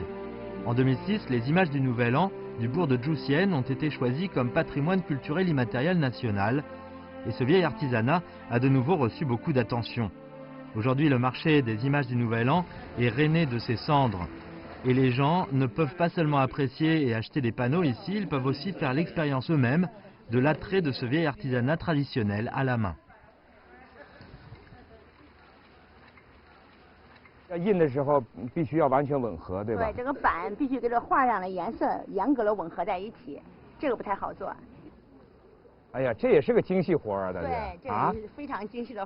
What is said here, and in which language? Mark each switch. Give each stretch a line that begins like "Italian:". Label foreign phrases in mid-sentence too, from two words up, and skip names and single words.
French: En 2006, les images du Nouvel An du bourg de Joussienne ont été choisies comme patrimoine culturel immatériel national et ce vieil artisanat a de nouveau reçu beaucoup d'attention. Aujourd'hui, le marché des images du Nouvel An est rainé de ses cendres. Et les gens ne peuvent pas seulement apprécier et acheter des panneaux ici, ils peuvent aussi faire l'expérience eux-mêmes de l'attrait de ce vieil artisanat traditionnel à la main.
Chinese: 印的时候必须要完全吻合，对吧？对，这个板必须跟这画上的颜色严格的吻合在一起，这个不太好做。哎呀，这也是个精细活啊，大姐。对，这也是非常精细的活。